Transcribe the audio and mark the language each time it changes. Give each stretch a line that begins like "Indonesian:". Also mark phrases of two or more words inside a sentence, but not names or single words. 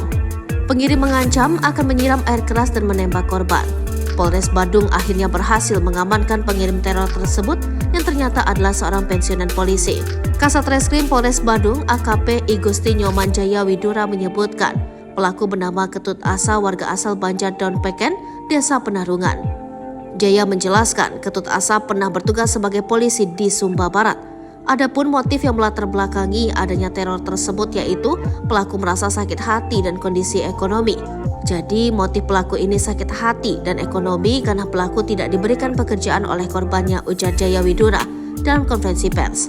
Indonesian: Pengirim mengancam akan menyiram air keras dan menembak korban. Polres Badung akhirnya berhasil mengamankan pengirim teror tersebut yang ternyata adalah seorang pensiunan polisi. Kasat Reskrim Polres Badung AKP Igusti Nyoman Jaya Widura menyebutkan pelaku bernama Ketut Asa warga asal Banjar Daun Peken, Desa Penarungan. Jaya menjelaskan Ketut Asa pernah bertugas sebagai polisi di Sumba Barat. Adapun motif yang melatar belakangi adanya teror tersebut yaitu pelaku merasa sakit hati dan kondisi ekonomi. Jadi motif pelaku ini sakit hati dan ekonomi karena pelaku tidak diberikan pekerjaan oleh korbannya, ujar Jaya Widura dalam konferensi pers.